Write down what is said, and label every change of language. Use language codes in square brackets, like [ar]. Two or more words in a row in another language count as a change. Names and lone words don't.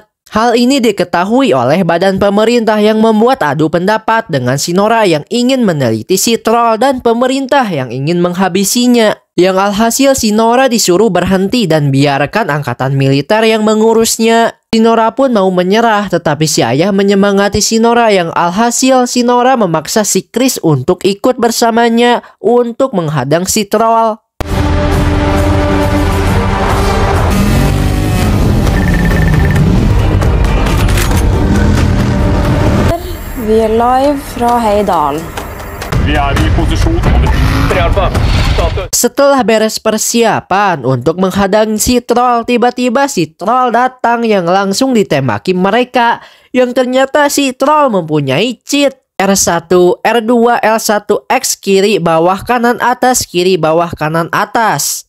[id] Hal ini diketahui oleh badan pemerintah yang membuat adu pendapat dengan si Nora yang ingin meneliti si troll dan pemerintah yang ingin menghabisinya. Yang alhasil si Nora disuruh berhenti dan biarkan angkatan militer yang mengurusnya. Si Nora pun mau menyerah, tetapi si ayah menyemangati si Nora yang alhasil si Nora memaksa si Chris untuk ikut bersamanya untuk menghadang si troll. [no] Vi er live fra Heidal. Vi er i posisjon over 3 [id] Setelah beres persiapan untuk menghadang si troll, tiba-tiba si troll datang yang langsung ditembaki mereka. Yang ternyata si troll mempunyai cheat. R1, R2, L1, X kiri, bawah, kanan, atas, kiri, bawah, kanan, atas.